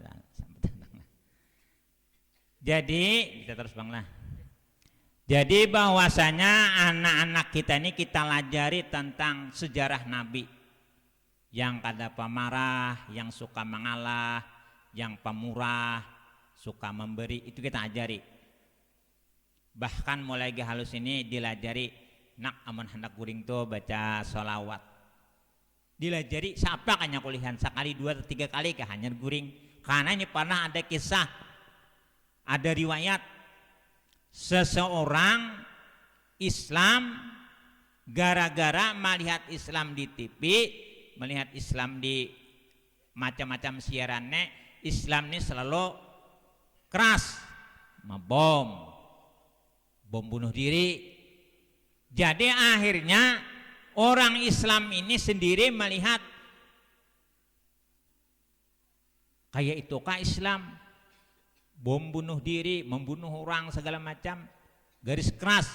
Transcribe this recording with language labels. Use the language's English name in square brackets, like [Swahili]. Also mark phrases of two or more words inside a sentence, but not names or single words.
[Banjar] Jadi kita terus Bang lah. Jadi bahwasanya anak-anak kita ini kita lajari tentang sejarah Nabi. Yang kada pemarah, yang suka mengalah, yang pemurah, [Indonesian] suka memberi, itu kita ajari. [Banjar] Bahkan mulai halus ini dilajari, nak aman hendak guring tuh baca sholawat. Dilajari siapa kanya kulihan sekali 2 atau 3 kali kah hanya guring. [Indonesian] Karena ini pernah ada kisah, ada riwayat seseorang Islam gara-gara melihat Islam di TV, melihat Islam di macam-macam siarannya, Islam ini selalu keras, bom bunuh diri. Jadi akhirnya orang Islam ini sendiri melihat kayak itukah Islam, bom bunuh diri, membunuh orang segala macam, garis keras.